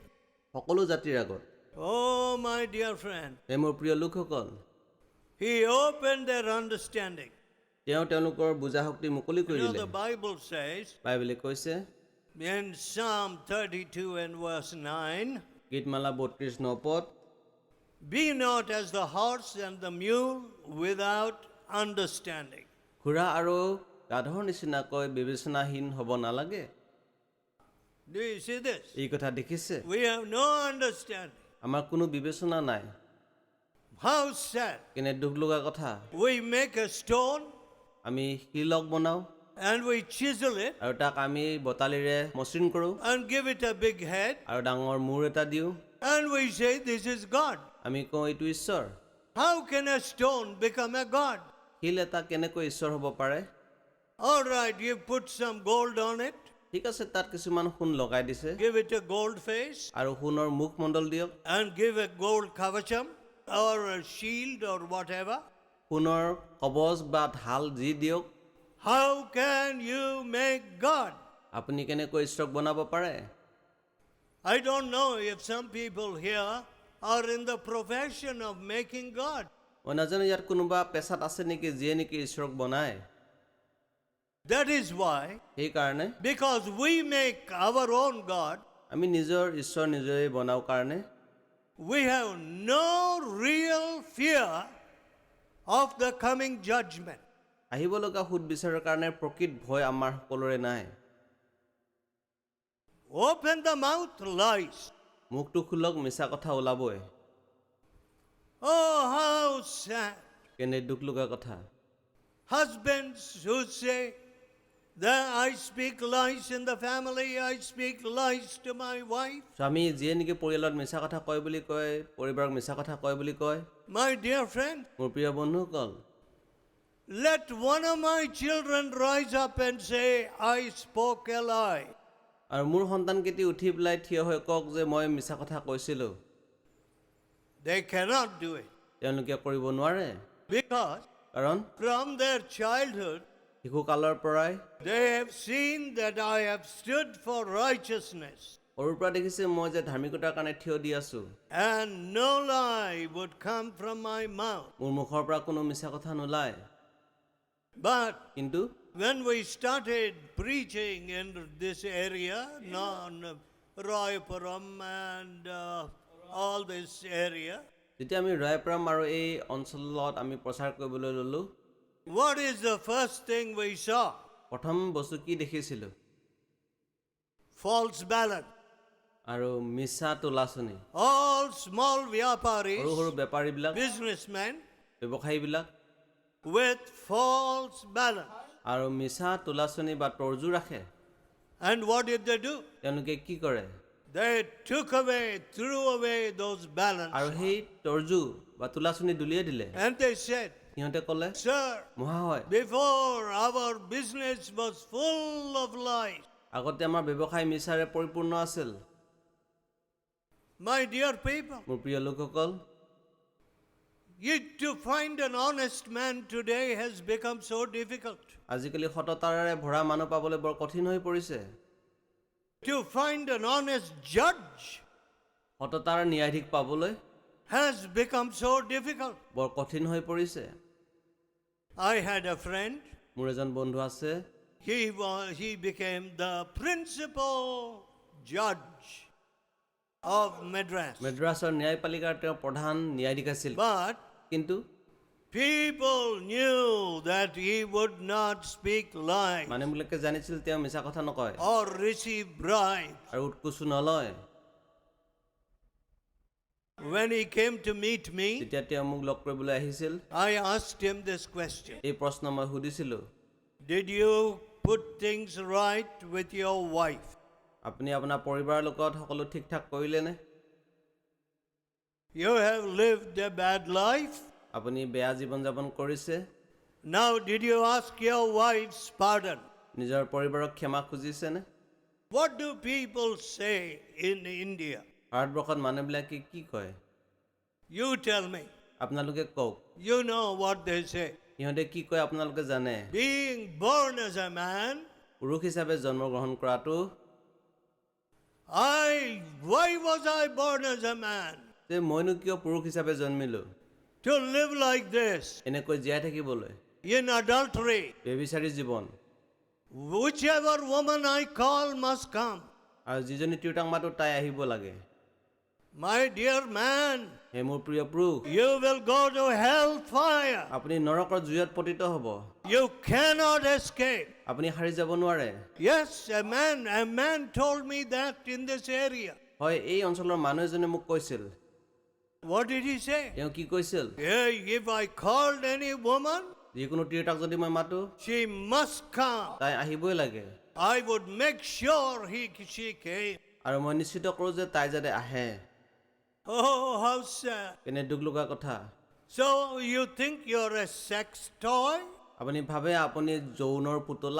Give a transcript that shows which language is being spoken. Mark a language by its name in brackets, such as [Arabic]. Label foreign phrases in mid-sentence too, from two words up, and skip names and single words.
[Assamese] সকলো জাতিৰ আগত। [English] Oh, my dear friend, [Assamese] হে মোৰ প্ৰিয় লোকসকল, [English] he opened their understanding. [Assamese] তেওঁ তেওঁলোকৰ বুজা শক্তি মুকলি কৰি [English] You know, [Assamese] দিলে। [English] the Bible says [Assamese] বাইবেলে কৈছে [English] in Psalm 32 and verse 9, [Assamese] গীতমালা 32 পদ, [English] be not as the horse and the mule without understanding. [Assamese] ঘোঁৰা আৰু গাধৰ নিচিনাকৈ বিবেচনাহীন হ'ব নালাগে। [English] Do you see this? [Assamese] এই কথা দেখিছে? [English] We have no understanding. [Assamese] আমাৰ কোনো বিবেচনা নাই। [English] How sad. [Assamese] কেনে দুখ লগা কথা। [English] We make a stone [Assamese] আমি শিলক বনাওঁ [English] and we chisel it [Assamese] আৰু তাক আমি বটালিৰে মসৃণ কৰোঁ [English] and give it a big head [Assamese] আৰু ডাঙৰ মূৰ এটা দিওঁ। [English] and we say this is God. [Assamese] আমি কওঁ এইটো ঈশ্বৰ। [English] How can a stone become a God? [Assamese] শিল এটা কেনেকৈ ঈশ্বৰ হ'ব পাৰে? [English] All right, you put some gold on it, [Assamese] ঠিক আছে, তাত কিছুমান সোণ লগাই দিছে [English] give it a gold face [Assamese] আৰু সোণৰ মুখমণ্ডল দিয়ক, [English] and give a gold kavacham or a shield or whatever. [Assamese] সোণৰ কবচ বা ঢাল যি দিয়ক, [English] How can you make God? [Assamese] আপুনি কেনেকৈ ঈশ্বৰক বনাব পাৰে? [English] I don't know if some people here are in the profession of making God. [Assamese] মই নাজানো ইয়াত কোনোবা পেছাত আছে নেকি যিয়ে নেকি ঈশ্বৰক বনায়। [English] That is why, [Assamese] সেইকাৰণে [English] because we make our own God, [Assamese] আমি নিজৰ ঈশ্বৰ নিজে বনাওঁ কাৰণে [English] we have no real fear of the coming judgment. [Assamese] আহিব লগা সুদ বিচাৰৰ কাৰণে প্ৰকৃত ভয় আমাৰ সকলোৰে নাই। [English] Open the mouth, lies. [Assamese] মুখটো খোলক, মিছা কথা ওলাবই। [English] Oh, how sad. [Assamese] কেনে দুখ লগা কথা। [English] Husbands who say that I speak lies in the family, I speak lies to my wife. [Assamese] স্বামী যিয়ে নেকি পৰিয়ালত মিছা কথা কয় বুলি কয়, পৰিবাৰক মিছা কথা কয় বুলি কয়। [English] My dear friend, [Assamese] মোৰ প্ৰিয় বন্ধুসকল, [English] let one of my children rise up and say, I spoke a lie. [Assamese] আৰু মোৰ সন্তানকেইটি উঠি পেলাই থিয় হৈ কওক যে মই মিছা কথা কৈছিলোঁ। [English] They cannot do it [Assamese] তেওঁলোকে কৰিব নোৱাৰে, [English] because [Assamese] কাৰণ [English] from their childhood, [Assamese] শিশুকালৰ পৰাই [English] they have seen that I have stood for righteousness, [Assamese] সৰুৰ পৰা দেখিছে মই যে ধাৰ্মিকতাৰ কাৰণে থিয় দি আছোঁ, [English] and no lie would come from my mouth. [Assamese] মোৰ মুখৰ পৰা কোনো মিছা কথা নোলায়। [English] But [Assamese] কিন্তু [English] when we started preaching in this area, Raipuram and all this area, [Assamese] যেতিয়া আমি ৰায়পুৰম আৰু এই অঞ্চলত আমি প্ৰচাৰ কৰিবলৈ ল'লোঁ, [English] what is the first thing we saw? [Assamese] প্ৰথম বস্তু কি দেখিছিলোঁ? [English] False balance. [Assamese] আৰু মিছা তোলাচনী [English] all small [Assamese] সৰু [English] vyaparis, [Assamese] সৰু বেপাৰীবিলাক [English] businessmen [Assamese] ব্যৱসায়ীবিলাক [English] with false balance. [Assamese] আৰু মিছা তোলাচনী বা তৰ্জু ৰাখে [English] And what did they do? [Assamese] তেওঁলোকে কি কৰে [English] They threw away those [Assamese] আৰু [English] balances. [Assamese] সেই তৰ্জু বা তোলাচনী দুলিয়াই দিলে [English] And they said, [Assamese] সিহঁতে ক'লে [English] Sir, [Assamese] মহাশয় [English] before our business was full of lies. [Assamese] আগতে আমাৰ ব্যৱসায় মিছাৰে পৰিপূৰ্ণ আছিল [English] My dear people, [Assamese] মোৰ প্ৰিয় লোকসকল [English] to find an honest man today has become so difficult. [Assamese] আজিকালি সততাৰে ভৰা মানুহ পাবলৈ বৰ কঠিন হৈ পৰিছে [English] To find an honest judge [Assamese] সততাৰ ন্যায়াধীশ পাবলৈ [English] has become so difficult. [Assamese] বৰ কঠিন হৈ পৰিছে [English] I had a friend. [Assamese] মোৰ এজন বন্ধু আছে [English] He became the principal judge of Madras. [Assamese] মেড্ৰাছৰ ন্যায়পালিকাৰ তেওঁ প্ৰধান ন্যায়াধীশ আছিল [English] But [Assamese] কিন্তু [English] people knew that he would not speak lies [Assamese] মানুহবিলাকে জানিছিল তেওঁ মিছা কথা নকয় [English] or receive bribes. [Assamese] আৰু উৎকোচ নলয় [English] When he came to meet me, [Assamese] যেতিয়া তেওঁ মোক লগ কৰিবলৈ আহিছিল [English] I asked him this question. [Assamese] এই প্ৰশ্ন মই সুধিছিলোঁ [English] Did you put things right with your wife? [Assamese] আপুনি আপোনাৰ পৰিবাৰৰ লগত সকলো ঠিক ঠাক কৰিলেনে [English] You have lived a bad life. [Assamese] আপুনি বেয়া জীৱন যাপন কৰিছে [English] Now, did you ask your wife's pardon? [Assamese] নিজৰ পৰিবাৰক ক্ষমা খুজিছেনে [English] What do people say in India? [Assamese] ভাৰতবৰ্ষত মানুহবিলাকে কি কয় [English] You tell me. [Assamese] আপোনালোকে কওক [English] You know what they say. [Assamese] সিহঁতে কি কয় আপোনালোকে জানে [English] Being born as a man, [Assamese] পুৰুষ হিচাপে জন্মগ্ৰহণ কৰাটো [English] why was I born as a man? [Assamese] যে মইনো কিয় পুৰুষ হিচাপে জন্মিলো [English] To live like this, [Assamese] এনেকৈ জীয়াই থাকিবলৈ [English] in adultery. [Assamese] বেবিচাৰী জীৱন [English] Whichever woman I call must come. [Assamese] আৰু যিজনী তিৰোতাক মাতো তাই আহিব লাগে [English] My dear man, [Assamese] হে মোৰ প্ৰিয় পুৰুষ [English] you will go to hellfire. [Assamese] আপুনি নৰকৰ জুইত পতিত হ'ব [English] You cannot escape. [Assamese] আপুনি সাৰি যাব নোৱাৰে [English] Yes, a man told me that in this area. [Assamese] হয় এই অঞ্চলৰ মানুহ এজনে মোক কৈছিল [English] What did he say? [Assamese] তেওঁ কি কৈছিল [English] Yeah, if I called any woman, [Assamese] যিকোনো তিৰোতাক যদি মই মাতো [English] she must come. [Assamese] তাই আহিবই লাগে [English] I would make sure she came. [Assamese] আৰু মই নিশ্চিত কৰোঁ যে তাই যাতে আহে [English] Oh, how sad. [Assamese] কেনে দুখ লগা কথা [English] So you think you're a sex toy? [Assamese] আপুনি ভাবে আপুনি যৌনৰ পুতলা